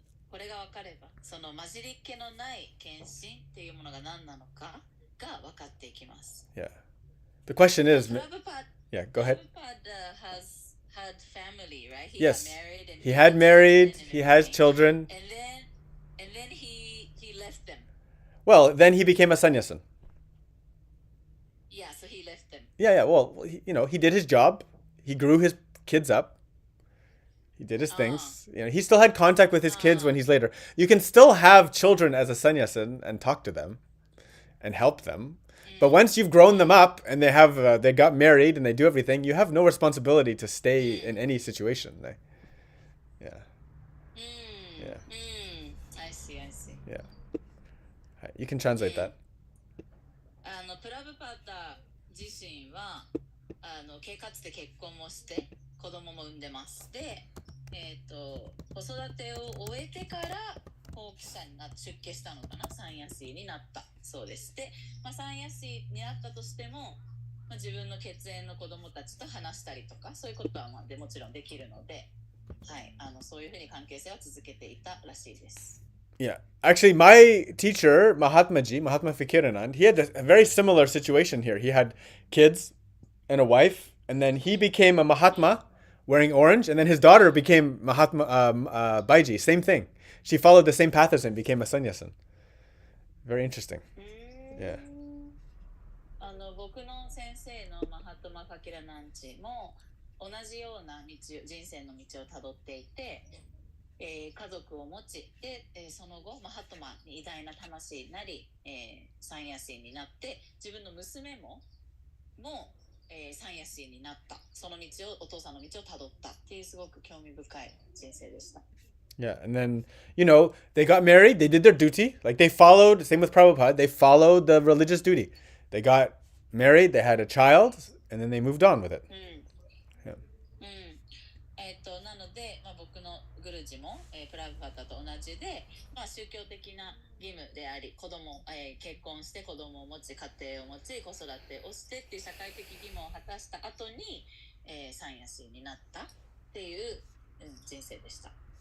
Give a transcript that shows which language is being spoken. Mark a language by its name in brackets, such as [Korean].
[Japanese] これが分かれば、その混じりっ気のない献身っていうものが何なのかが分かっていきます。 [English] Yeah. The question is, Prabhupada, yeah, go ahead. Prabhupada has had family, right? He Yes. got married and He had married, he has children. And then he left them. Well, then he became a sannyasin. Yeah, so he left them. Yeah. Well, he did his job. He grew his kids up. He did his things. He still had contact with his kids when he's later. You can still have children as a sannyasin and talk to them and help them. But once you've grown them up and they got married and they do everything, you have no responsibility to stay in any situation. Yeah. Yeah. I see. Yeah. You can translate that. [Japanese] プラブパータ自身はかつて結婚もして子供も産んでます。で、子育てを終えてから後期者に出家したのかな、サンヤシーになったそうです。で、サンヤシーになったとしても、自分の血縁の子供たちと話したりとかそういうことはもちろんできるので、はい、そういうふうに関係性は続けていたらしいです。 [English] Yeah. Actually, my teacher, Mahatma Fikiranand, he had a very similar situation here. He had kids and a wife, and then he became a Mahatma wearing orange, and then his daughter became Mahatma Baiji. Same thing. She followed the same path as him, became a sannyasin. Very interesting. Yeah. [Japanese] 僕の先生のマハトマ・ファキラナンチも同じような人生の道をたどっていて、家族を持ちで、その後マハトマに偉大な魂になり、サンヤシーになって自分の娘もサンヤシーになった。その道をお父さんの道をたどったっていうすごく興味深い人生でした。 [English] Yeah, and then, they got married, they did their duty. Like they followed, same with Prabhupada, they followed the religious duty. They got married, they had a child, and then they moved on with it. Yeah. [Japanese] なので、僕のグルジも、プラブパタと同じで、宗教的な義務であり、結婚して子供を持ち、家庭を持ち、子育てをしてっていう社会的義務を果たした後に、サンヤシーになったっていう、人生でした。